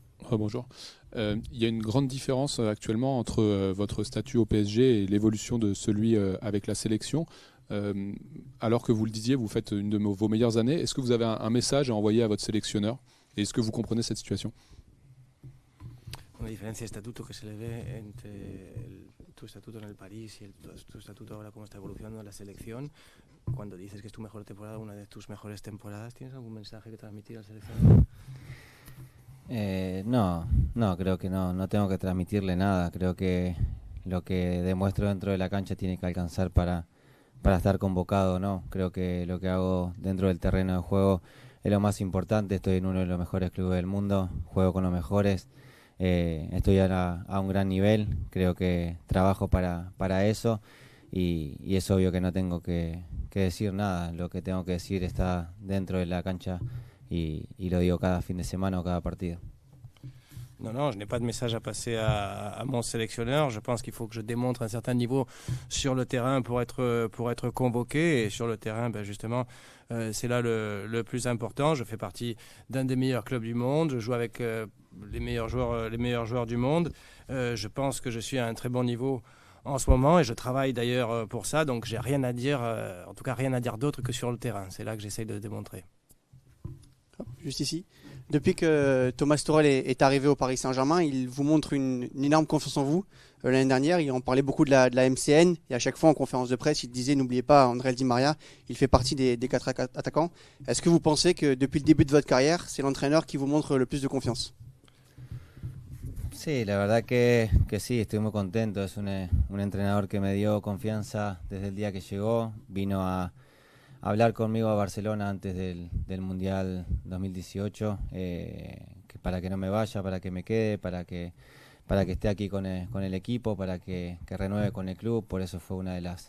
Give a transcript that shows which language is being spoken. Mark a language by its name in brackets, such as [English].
[French] Bonjour. Il y a une grande différence actuellement entre votre statut au PSG et l'évolution de celui avec la sélection. Alors que vous le disiez, vous faites une de vos meilleures années. Est-ce que vous avez un message à envoyer à votre sélectionneur? Et est-ce que vous comprenez cette situation? [Spanish] Una diferencia de estatuto que se le ve entre tu estatuto en el París y tu estatuto ahora, cómo está evolucionando en la selección. Cuando dices que es tu mejor temporada, una de tus mejores temporadas, ¿tienes algún mensaje que transmitir al seleccionador? No, creo que no tengo que transmitirle nada. Creo que lo que demuestro dentro de la cancha tiene que alcanzar para estar convocado, ¿no? Creo que lo que hago dentro del terreno de juego es lo más importante. Estoy en uno de los mejores clubes del mundo, juego con los mejores. Estoy a un gran nivel, creo que trabajo para eso, y es obvio que no tengo que decir nada. Lo que tengo que decir está dentro de la cancha, y lo digo cada fin de semana o cada partido. [French] Non, je n'ai pas de message à passer à mon sélectionneur. Je pense qu'il faut que je démontre un certain niveau sur le terrain pour être convoqué. Et sur le terrain, justement, c'est là le plus important. Je fais partie d'un des meilleurs clubs du monde. Je joue avec les meilleurs joueurs du monde. Je pense que je suis à un très bon niveau en ce moment, et je travaille d'ailleurs pour ça. Donc j'ai rien à dire, en tout cas rien à dire d'autre que sur le terrain. C'est là que j'essaye de démontrer. Juste ici. Depuis que Thomas Tuchel est arrivé au Paris Saint-Germain, il vous montre une énorme confiance en vous. L'année dernière, il en parlait beaucoup de la MCN, et à chaque fois en conférence de presse, il disait: n'oubliez pas André Di Maria, il fait partie des 4 attaquants. Est-ce que vous pensez que depuis le début de votre carrière, c'est l'entraîneur qui vous montre le plus de confiance? [Spanish] Sí, la verdad que sí, estoy muy contento. Es un entrenador que me dio confianza desde el día que llegó. Vino a hablar conmigo a Barcelona antes del Mundial 2018, que para que no me vaya, para que me quede, para que esté aquí con el equipo, para que renueve con el club. Por eso fue una de